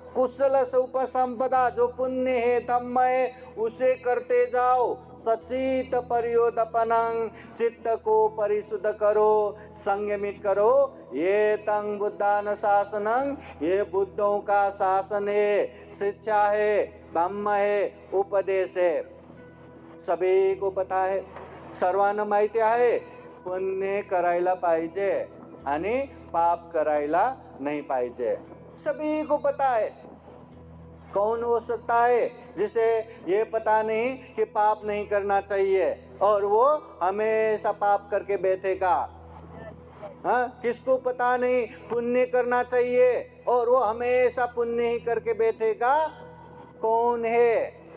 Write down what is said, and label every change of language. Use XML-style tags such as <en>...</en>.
<pi>कुशल से उपसंपदा,</pi> <hi>जो पुण्य है धम्म है उसे करते जाओ।</hi> <pi>सचित परियोदपनं,</pi> <hi>चित्त को परिशुद्ध करो, संयमित करो।</hi> <pi>ये तंग बुद्धान शासनं,</pi> <hi>ये बुद्धों का शासन है, शिक्षा है, धम्म है, उपदेश है। सभी को पता है,</hi> <mr>सर्वांना माहिती आहे, पुण्य करायला पाहिजे आणि पाप करायला नहीं पाहिजे।</mr> <hi>सभी को पता है। कौन हो सकता है जिसे ये पता नहीं कि पाप नहीं करना चाहिए और वो हमेशा पाप करके बैठेगा? हाँ, किसको पता नहीं पुण्य करना चाहिए और वो हमेशा पुण्य ही करके बैठेगा? कौन है?</hi>